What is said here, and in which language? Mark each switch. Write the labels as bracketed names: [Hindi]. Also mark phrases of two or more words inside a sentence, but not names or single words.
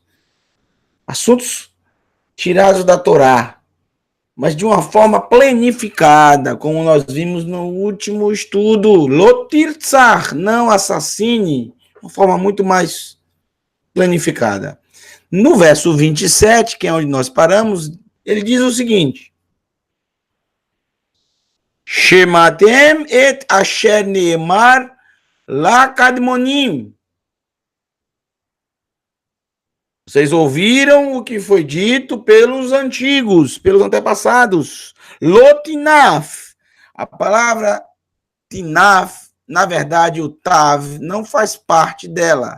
[Portuguese] Assuntos tirados da Torá, mas de uma forma planificada, como nós vimos no último estudo. Lotirtzar, não assassine, uma forma muito mais planificada. No verso 27, que é onde nós paramos, ele diz o seguinte: [Hebrew] שמעתם את אשר נאמר לקדמונים. [Portuguese] Vocês ouviram o que foi dito pelos antigos, pelos antepassados. Lotinaf. A palavra tinaf, na verdade, o tav, não faz parte dela.